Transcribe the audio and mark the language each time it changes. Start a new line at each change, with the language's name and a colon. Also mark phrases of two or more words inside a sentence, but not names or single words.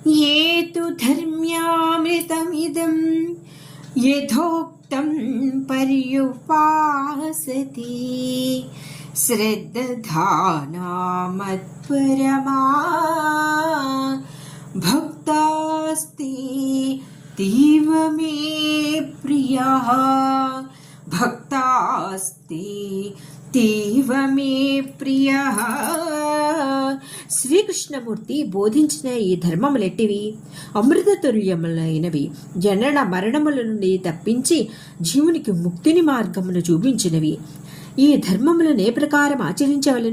Sanskrit: ये तु धर्म्यामृतमिदं यथोक्तं पर्युपासते श्रद्धाना मत्परमा भक्तास्ते तीव मे प्रियः भक्तास्ते తీవ మే ప్రియ.
Telugu: శ్రీకృష్ణమూర్తి బోధించిన ఈ ధర్మములెట్టివి? అమృతతుల్యములైనవి. జనన మరణముల నుండి తప్పించి జీవునికి ముక్తిని మార్గమును చూపించినవి. ఈ ధర్మములను ఏ ప్రకారం ఆచరించవలను?